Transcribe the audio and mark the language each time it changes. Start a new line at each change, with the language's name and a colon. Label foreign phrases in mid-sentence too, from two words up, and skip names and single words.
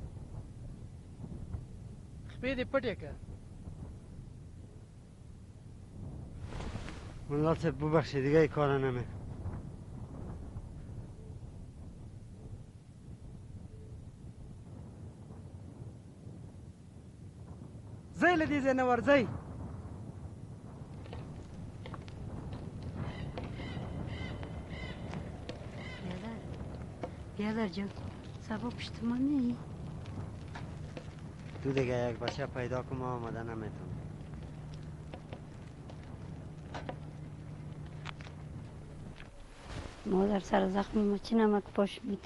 Pashto: خپې دې پټې که
Persian: ملا صاحب ببخشید دیگه ای کار نمی.
Pashto: زی له دې ځای نه ورځئ.
Persian: بیادر جان سبا پشت ما میایی؟ تو دیگه یک بچه پیدا کنم آمده نمیتونم. مادر سر زخم ما چی نمک پاش میدی؟